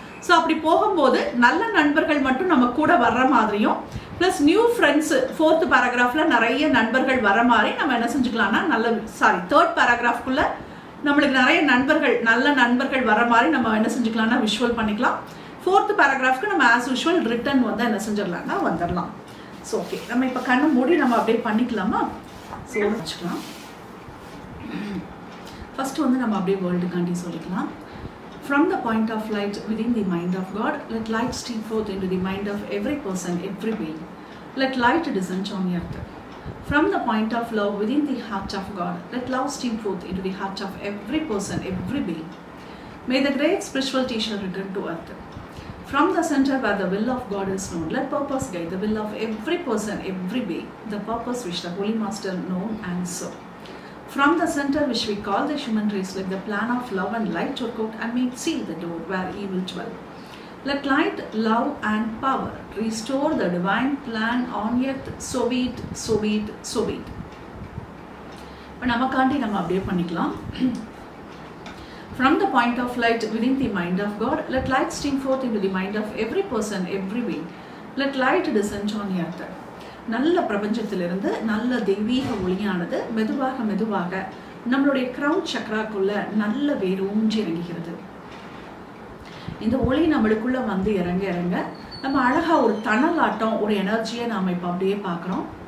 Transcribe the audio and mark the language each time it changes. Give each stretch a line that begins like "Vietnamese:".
Tamil: So அப்படி போகும்போது நல்ல நண்பர்கள் மட்டும் நம்ம கூட வர்ற மாதிரியும் பிளஸ் நியூ ஃப்ரெண்ட்ஸ் ஃபோர்த் பேராகிராஃப்ல நிறைய நண்பர்கள் வர மாதிரி நம்ம என்ன செஞ்சுக்கலாம்னா தேர்ட் பேராகிராஃப்குள்ள நம்மளுக்கு நிறைய நண்பர்கள் நல்ல நண்பர்கள் வர மாதிரி நம்ம என்ன செஞ்சுக்கலாம்னா விஷுவல் பண்ணிக்கலாம். ஃபோர்த் பேராகிராஃப்க்கு நம்ம ஆஸ் யூஷுவல் ரிட்டன் வந்து என்ன செஞ்சிடலாம்னா வந்துடலாம். ஸோ ஓகே, நம்ம இப்போ கண்ணு மூடி நம்ம அப்படியே பண்ணிக்கலாமா. ஸோ வச்சுக்கலாம். ஃபர்ஸ்ட் வந்து நம்ம அப்படியே வேர்ல்டுக்காண்டி சொல்லிக்கலாம்.
English: From the point of light within the mind of God, let light stream forth into the mind of every person, every being. Let light descend on earth. From the point of love within the heart of God, let love stream forth into the heart of every person, every being. May the great spiritual teacher return to earth. From the center where the will of God is known, let purpose guide the will of every person, every being, the purpose which the Holy Master known and so. From the center which we call the human race, let the plan of love and light work out and make seal the door where evil dwell. Let light, love and power restore the divine plan on earth, so be it, so be it, so be it.
Tamil: இப்போ நமக்காண்டி நம்ம அப்படியே பண்ணிக்கலாம்.
English: From the point of light within the mind of God, let light stream forth into the mind of every person, every being. Let light descend on earth.
Tamil: நல்ல பிரபஞ்சத்திலிருந்து நல்ல தெய்வீக ஒளியானது மெதுவாக மெதுவாக நம்மளுடைய கிரவுன் சக்ராக்குள்ள நல்ல வேறு ஊன்றி இறங்குகிறது. இந்த ஒளி நம்மளுக்குள்ள வந்து இறங்க இறங்க நம்ம அழகா ஒரு தணல் ஆட்டம், ஒரு எனர்ஜியை நாம இப்ப அப்படியே பார்க்கிறோம்.